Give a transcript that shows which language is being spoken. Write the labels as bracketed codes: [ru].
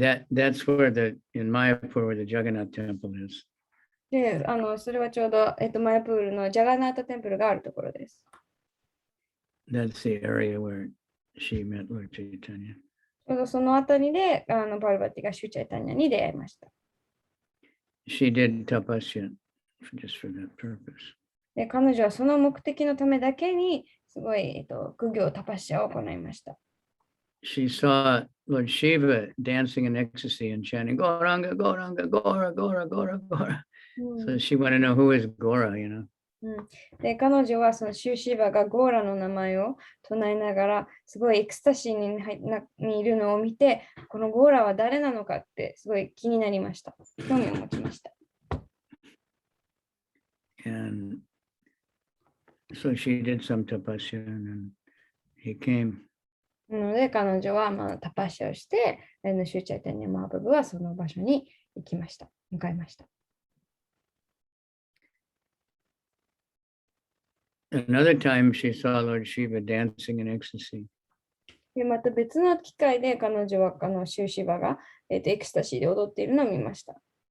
[en] That's where in Mayapur where the Jagannath temple is. [ja] で、それはちょうど、マヤプールのジャガナータテンプルがあるところです。 [en] That's the area where she met Lord Chaitanya. [ja] ちょうどそのあたりで、パルバティがシュチャイタニャに出会いました。 [en] She did tapasya just for that purpose. [ja] で、彼女はその目的のためだけに、すごい、苦行タパッシャを行いました。 [en] She saw Lord Shiva dancing in ecstasy and chanting, Gauranga, Gauranga, Gaura, Gaura, Gaura, Gaura. So she wanted to know who is Gaura, [ja] で、彼女はそのシューシーバがゴーラの名前を唱えながら、すごいエクスタシーにいるのを見て、このゴーラは誰なのかってすごい気になりました。興味を持ちました。 [en] And so she did some tapasya and then he came. [ja] なので彼女はタパッシャをして、シューチャイタニャマーブブはその場所に向かいました。 [en] Another time she saw Lord Shiva dancing in ecstasy. [ja] でまた別の機会で彼女はシューシバが、エクスタシーで踊っているのを見ました。